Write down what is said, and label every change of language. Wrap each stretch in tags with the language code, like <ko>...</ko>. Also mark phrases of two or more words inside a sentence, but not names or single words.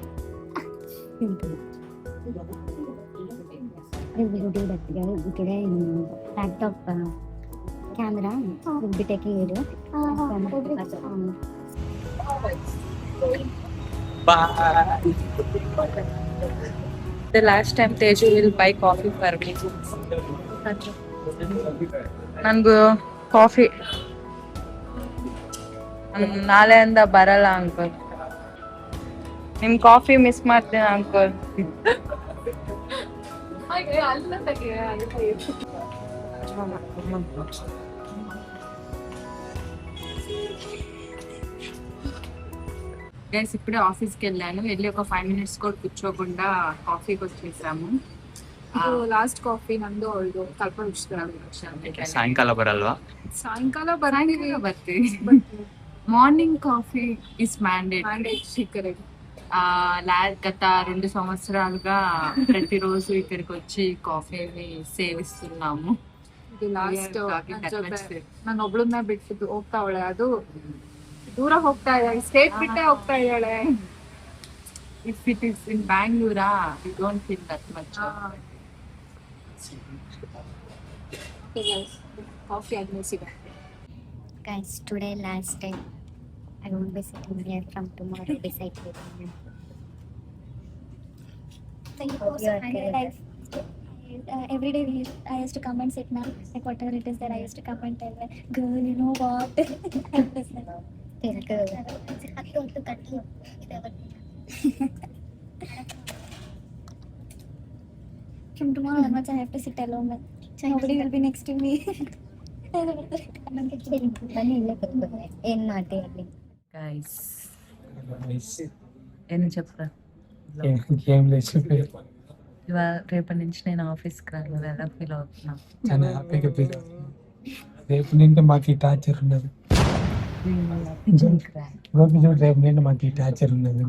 <en>We will do that today in fact of camera. We'll be taking video. Bye. The last time Teju will buy coffee for me.</en> <kn>ನನಗೂ ಕಾಫಿ ನಾಳೆಯಿಂದ ಬರಲ್ಲ ಅಂಕಲ್, ನಿಮ್ ಕಾಫಿ ಮಿಸ್ ಮಾಡ್ತೀನಿ ಅಂಕಲ್.</kn> <te>గైస్ ఇప్పుడే ఆఫీస్కి వెళ్ళాను, వెళ్ళి ఒక 5 minutes కూడా కూర్చోకుండా కాఫీకి వచ్చేసాము.</te> <kn>ಲಾಸ್ಟ್ ಕಾಫಿ ನಂದು ಅವಳದು ಕಲ್ಪ ಸಾಯಂಕಾಲ ಬರಲ್ವಾ? ಸಾಯಂಕಾಲ ಬರ್ತೀವಿ.</kn> <en>Morning coffee is mandatory.</en> <te>గత 2 సంవత్సరాలుగా ప్రతిరోజు ఇక్కడికి వచ్చి కాఫీని సేవిస్తున్నాము.</te> <kn>ಲಾಸ್ಟ್ ನಾನು ಒಬ್ಳನ್ನ ಬಿಟ್ಟು ಹೋಗ್ತಾವಳೆ, ಅದು ದೂರ ಹೋಗ್ತಾ ಇದ್ದಾಳೆ, ಸ್ಟೇಟ್ ಬಿಟ್ಟೆ ಹೋಗ್ತಾ ಇದ್ದಾಳೆ.</kn> <en>If it is in Bangalore, you don't feel that much.</en> <kn>ಕಾಫಿ ಆದ್ಮೇಲೆ ಸಿಗ.</kn> <en>Guys, today last day. I won't be sitting here from tomorrow beside you. So you post on your life. Every day I used to come and sit now. Like whatever it is that I used to come and tell her, girl, you know what? From tomorrow onwards I have to sit alone. Nobody will be next to me.</en> <kn>ಏನ್ ಮಾಡ್ತೀವಿ</kn> <te>గైస్ ఏం చెప్పరా, ఏం లేదు, ఇవాళ రేపటి నుంచి నేను ఆఫీస్కి రాను, ఎలా ఫీల్ అవుతున్నా? చాలా హ్యాపీగా ఫీల్ అవుతుంది. రేపు నుండి మాకు ఈ టార్చర్ ఉన్నది. గోపి చూడు, రేపు నుండి మాకు ఈ టార్చర్ ఉన్నది.</te>